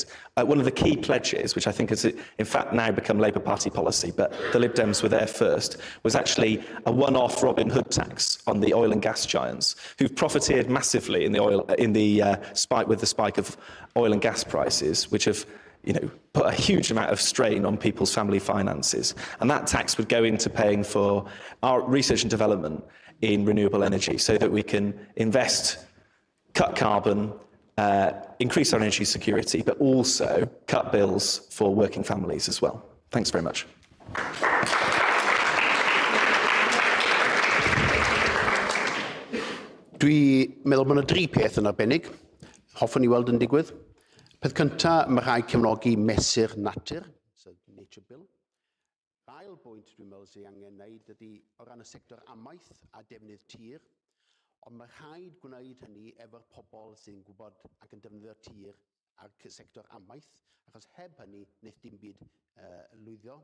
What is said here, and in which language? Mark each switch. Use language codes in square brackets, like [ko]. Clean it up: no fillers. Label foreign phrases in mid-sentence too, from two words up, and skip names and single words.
[en] One of the key pledges, which I think has in fact now become Labour Party policy, but the Lib Dems were there first, was actually a one-off Robin Hood tax on the oil and gas giants, who've profiteered massively with the spike of oil and gas prices, which have put a huge amount of strain on people's family finances. And that tax would go into paying for our research and development in renewable energy so that we can invest, cut carbon, increase our energy security, but also cut bills for working families as well. Thanks very much. [cy] Dwi'n meddwl bod yna 3 peth yn arbennig. Hoffwn i weld yn digwydd. Peth cyntaf, mae rhaid cefnogi mesur natur, [en] so Nature Bill. [cy] Ail bwynt dwi'n meddwl sy'n angen wneud ydy o ran y sector amaeth a defnydd tir, ond mae rhaid gwneud hynny efo'r pobl sy'n gwybod ac yn defnyddio'r tir a'r sector amaeth, achos heb hynny wneith dim byd lwyddo.